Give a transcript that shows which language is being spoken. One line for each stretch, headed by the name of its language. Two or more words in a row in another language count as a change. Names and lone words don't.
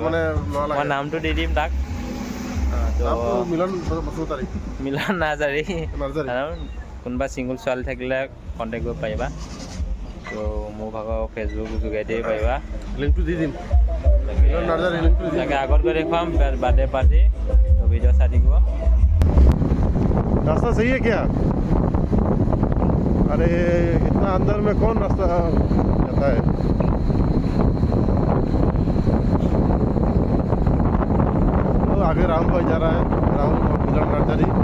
Assamese: মই নামটো দি দিম তাক। মিলন নাৰ্জাৰী। কোনোবা ছিংগল ছোৱালী থাকিলে কণ্টেক্ট কৰিব পাৰিবা। তো মোৰ ভাগৰ ফেচবুক যোগাই দিব পাৰিবা, লিংকটো দি দিম। তাকে আগত গৈ দেখুৱাম বাৰ্থডে পাৰ্টি, ভিডিঅ' চাই থাকিব।
Hindi: रास्ता सही है क्या? अरे इतना अंदर में कौन रास्ता जाता है? तो आगे राम भाई जा रहा है, राम मिलन नर्सरी।